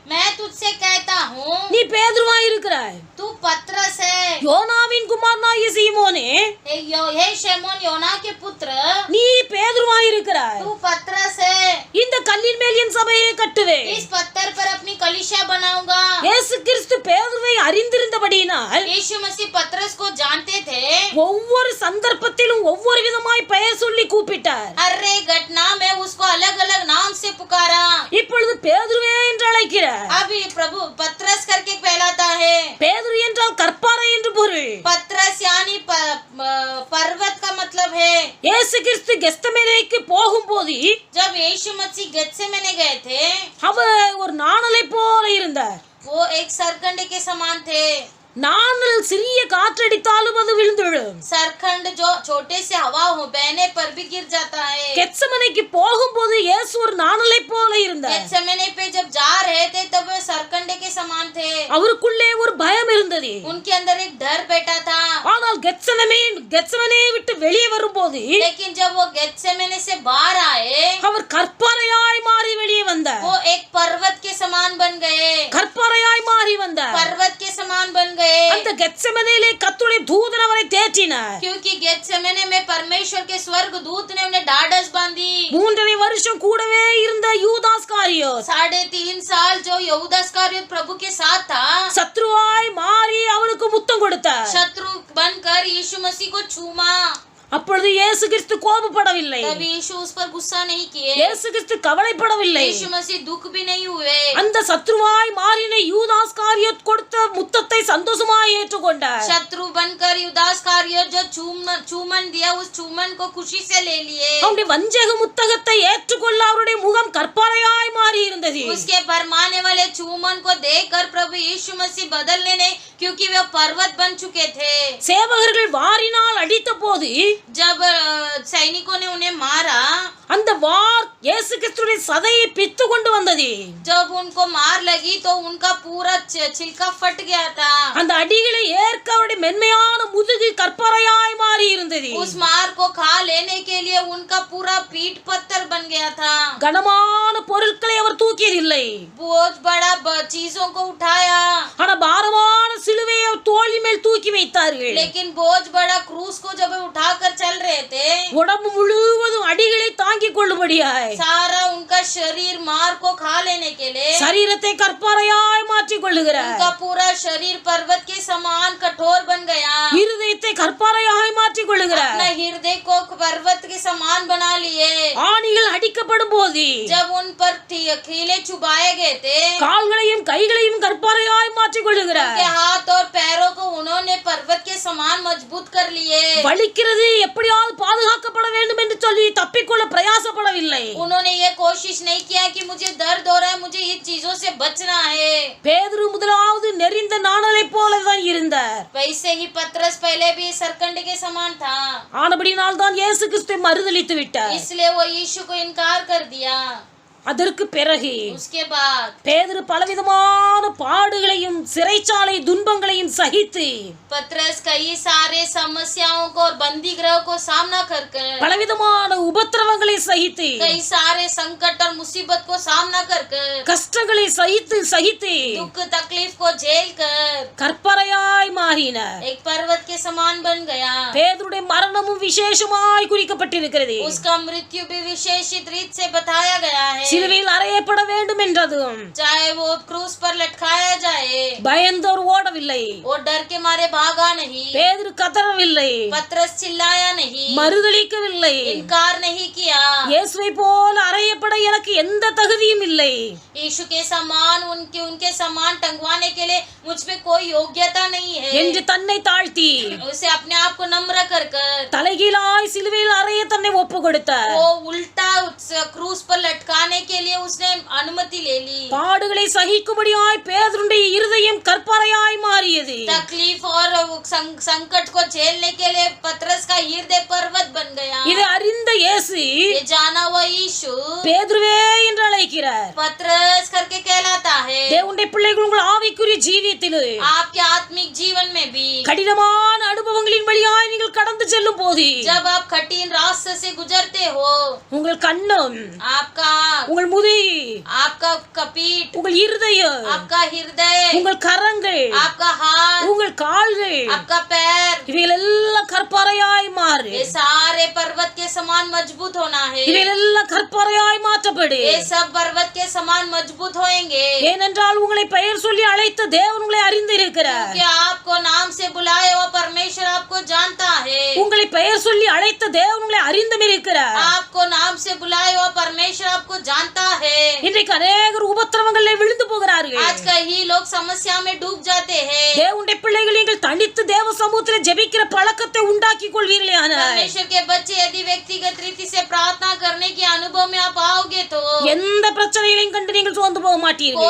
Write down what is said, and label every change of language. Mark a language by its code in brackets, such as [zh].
[hi] मैं तुझसे कहता हूँ [ta] நீ பேதுருவாய் இருக்கிறாய். [hi] तू पतरस है। [ta] யோனாவின் குமாரனாகிய சீமோனே, [hi] हे शमोन योना के पुत्र, [ta] நீ பேதுருவாய் இருக்கிறாய். [hi] तू पतरस है। [ta] இந்த கல்லின் மேல் என் சபையை கட்டுவேன். [hi] इस पत्थर पर अपनी कलीसिया बनाऊंगा। [ta] இயேசு கிறிஸ்து பேதுருவை அறிந்திருந்தபடியினால் [hi] यीशु मसीह पतरस को जानते थे। [ta] ஒவ்வொரு சந்தர்ப்பத்திலும் ஒவ்வொரு விதமாய் பெயர் சொல்லி கூப்பிட்டார். [hi] हर एक घटना में उसको अलग अलग नाम से पुकारा। [ta] இப்பொழுது பேதுருவே என்று அழைக்கிறார். [hi] अभी प्रभु पतरस करके कहलाता है। [ta] பேதுரு என்றால் கற்பாரை என்று பொருள். [hi] पतरस यानी पर्वत का मतलब है। [ta] இயேசு கிறிஸ்து கெத்செமனேக்கு போகும்போது [hi] जब यीशु मसीह गेत्सेमने गए थे, [ta] அவர் ஒரு நாணலை போல இருந்தார். [hi] वो एक सरकंड के समान थे। [ta] நாணல் சிறிய காற்றடித்தாலும் அது விழுந்து விழும். [hi] सरखंड जो छोटे से हवा हो बहने पर भी गिर जाता है। [ta] கெத்செமனேக்கு போகும்போது இயேசு ஒரு நாணலை போல இருந்தார். [hi] गेत्सेमने पे जब जा रहे थे तब वे सरकंड के समान थे। [ta] அவருக்குள்ளே ஒரு பயம் இருந்தது. [hi] उनके अंदर एक डर बैठा था। [ta] ஆனால் கெத்செமனே விட்டு வெளியே வரும்போது [hi] लेकिन जब वो गेत्सेमने से बाहर आए, [ta] அவர் கற்பாரையாய் மாறி வெளியே வந்தார். [hi] वो एक पर्वत के समान बन गए। [ta] கற்பாரையாய் மாறி வந்தார். [hi] पर्वत के समान बन गए। [ta] அந்த கெத்செமனேலே கர்த்தருடைய தூதன் அவரை தேற்றினார். [hi] क्योंकि गेत्सेमने में परमेश्वर के स्वर्ग दूत ने उन्हें ढाढ़स बांधी। [ta] 3.5 வருஷம் கூடவே இருந்த யூதாஸ் காரியோத் [hi] 3.5 साल जो यहूदा इस्करियोत प्रभु के साथ था, [ta] சத்ருவாய் மாறி அவனுக்கு முத்தம் கொடுத்தார். [hi] शत्रु बनकर यीशु मसीह को चूमा। [ta] அப்பொழுது இயேசு கிறிஸ்து கோபப்படவில்லை. [hi] तभी यीशु उस पर गुस्सा नहीं किए। [ta] இயேசு கிறிஸ்து கவலைப்படவில்லை. [hi] यीशु मसीह दुख भी नहीं हुए। [ta] அந்த சத்ருவாய் மாறின யூதாஸ் காரியோத் கொடுத்த முத்தத்தை சந்தோஷமாய் ஏற்றுக்கொண்டார். [hi] शत्रु बनकर युदास कार्य जो चूमन दिया, उस चूमन को खुशी से ले लिए। [ta] அவருடைய வஞ்சக முத்தகத்தை ஏற்றுக்கொள்ள அவருடைய முகம் கற்பாரையாய் மாறி இருந்தது. [hi] उसके भरमाने वाले चूमन को देखकर प्रभु यीशु मसीह बदलने नहीं, क्योंकि वे पर्वत बन चुके थे। [ta] சேவகர்கள் வாரினால் அடித்த போது [hi] जब सैनिकों ने उन्हें मारा, [ta] அந்த வார் இயேசு கிறிஸ்துவின் சதையை பித்து கொண்டு வந்தது. [hi] जब उनको मार लगी तो उनका पूरा छिलका फट गया था। [ta] அந்த அடிகளை ஏற்க அவருடைய மென்மையான முதுகு கற்பாரையாய் மாறி இருந்தது. [hi] उस मार को खा लेने के लिए उनका पूरा पीठ पत्थर बन गया था। [ta] கனமான பொருட்களை அவர் தூக்கியதில்லை. [hi] बोझ बड़ा चीजों को उठाया, [ta] ஆனா பாரமான சிலுவையை அவர் தோள் மேல் தூக்கி வைத்தார்கள். [hi] लेकिन बोझ बड़ा क्रूस को जब उठाकर चल रहे थे, [ta] உடம்பு முழுவதும் அடிகளை தாங்கிக் கொள்ளும்படியாய் [hi] सारा उनका शरीर मार को खा लेने के लिए [ta] சரீரத்தை கற்பாரையாய் மாற்றிக் கொள்ளுகிறார். [hi] उनका पूरा शरीर पर्वत के समान कठोर बन गया। [ta] இருதயத்தை கற்பாரையாய் மாற்றிக் கொள்ளுகிறார். [hi] अपना हृदय को पर्वत के समान बना लिए। [ta] ஆணிகள் அடிக்கப்படும் போது [hi] जब उन पर कीले चुभाए गए थे, [ta] கால்களையும் கைகளையும் கற்பாரையாய் மாற்றிக் கொள்ளுகிறார். [hi] उनके हाथ और पैरों को उन्होंने पर्वत के समान मजबूत कर लिए। [ta] வலிக்கிறது எப்படியாவது பாதுகாக்கப்பட வேண்டும் என்று சொல்லி தப்பிக்கொள்ள பிரயாசப்படவில்லை. [hi] उन्होंने ये कोशिश नहीं किया कि मुझे दर्द हो रहा है, मुझे इन चीजों से बचना है। [ta] பேதுரு முதலாவது நெறிந்த நாணலை போலதான் இருந்தார். [hi] वैसे ही पतरस पहले भी सरकंड के समान था, [ta] ஆனபடினால் தான் இயேசு கிறிஸ்துவை மறுதலித்து விட்டார். [hi] इसलिए वो यीशु को इनकार कर दिया। [ta] அதற்கு பிறகு [hi] उसके बाद [ta] பேதுரு பலவிதமான பாடுகளையும் சிறைச்சாலை துன்பங்களையும் சகித்து [hi] पतरस कई सारे समस्याओं को और बंदी गृह को सामना कर कर [ta] பலவிதமான உபத்திரவங்களை சகித்து [hi] कई सारे संकट और मुसीबत को सामना कर कर [ta] கஷ்டங்களை சகித்து [hi] दुख तकलीफ को झेल कर [ta] கற்பறையாய் மாறினார். [hi] एक पर्वत के समान बन गया। [ta] பேதுருடைய மரணமும் விசேஷமாய் குறிக்கப்பட்டிருக்கிறது. [hi] उसका मृत्यु भी विशेषित रीत से बताया गया है। [ta] சிலுவையில் அறையப்பட வேண்டும் என்றதும் [hi] चाहे वो क्रूस पर लटकाया जाए, [ta] பயந்தோர் ஓடவில்லை. [hi] वो डर के मारे भागा नहीं। [ta] பேதுரு கதறவில்லை. [hi] पतरस चिल्लाया नहीं, [ta] மறுதலிக்கவில்லை. [hi] इनकार नहीं किया। [ta] இயேசுவை போல அறையப்பட எனக்கு எந்த தகுதியும் இல்லை. [hi] यीशु के समान उनके समान टंगवाने के लिए मुझ पे कोई योग्यता नहीं है [ta] என்று தன்னை தாழ்த்தி [hi] उसे अपने आप को नम्र कर कर [ta] தலைகீழாய் சிலுவையில் அறைய தன்னை ஒப்பு கொடுத்தார். [hi] वो उल्टा क्रूस पर लटकाने के लिए उसने अनुमति ले ली। [ta] பாடுகளை சகிக்கும்படியாய் பேதுருடைய இருதயம் கற்பறையாய் மாறியது. [hi] तकलीफ और संकट को झेलने के लिए पतरस का हृदय पर्वत बन गया। [ta] இதை அறிந்த இயேசு [hi] ये जाना हुआ यीशु [ta] பேதுருவே என்று அழைக்கிறார். [hi] पतरस करके कहलाता है। [ta] தேவனுடைய பிள்ளைகள் உங்கள் ஆவிக்குரிய ஜீவியத்தில் [hi] आपके आत्मिक जीवन में भी [ta] கடினமான அனுபவங்களின் வழியாய் நீங்கள் கடந்து செல்லும் போது [hi] जब आप कठिन रास्ते से गुजरते हो, [ta] உங்கள் கண்ணம், [hi] आपका [ta] உங்கள் முதி, [hi] आपका कपीठ, [ta] உங்கள் இருதயம், [hi] आपका हृदय, [ta] உங்கள் கரங்கள், [hi] आपका हाथ, [ta] உங்கள் கால்கள் [hi] आपका पैर, [ta] இவைகளெல்லாம் கற்பறையாய் மாறு. [hi] ये सारे पर्वत के समान मजबूत होना है। [ta] இவைகளெல்லாம் கற்பறையாய் மாற்றப்படு. [hi] ये सब पर्वत के समान मजबूत होएंगे। [ta] ஏனென்றால் உங்களை பெயர் சொல்லி அழைத்த தேவன் உங்களை அறிந்திருக்கிறார். [hi] क्योंकि आपको नाम से बुलाए हुआ परमेश्वर आपको जानता है। [ta] உங்களை பெயர் சொல்லி அழைத்த தேவன் உங்களை அறிந்தும் இருக்கிறார். [hi] आपको नाम से बुलाए हुआ परमेश्वर आपको जानता है। [ta] இன்றைக்கு அநேகர் உபத்திரவங்களில் விழுந்து போகிறார்கள். [hi] आज कई लोग समस्या में डूब जाते हैं। [ta] தேவனுடைய பிள்ளைகள் நீங்கள் தனித்து தேவ சமூகத்தில் ஜெபிக்கிற பழக்கத்தை உண்டாக்கி கொள்வீர்களே ஆனால் [hi] परमेश्वर के बच्चे यदि व्यक्तिगत रीति से प्रार्थना करने के अनुभव में आप आओगे तो [ta] எந்த பிரச்சனைகளையும் கண்டு நீங்கள் சோர்ந்து போக மாட்டீர்கள்.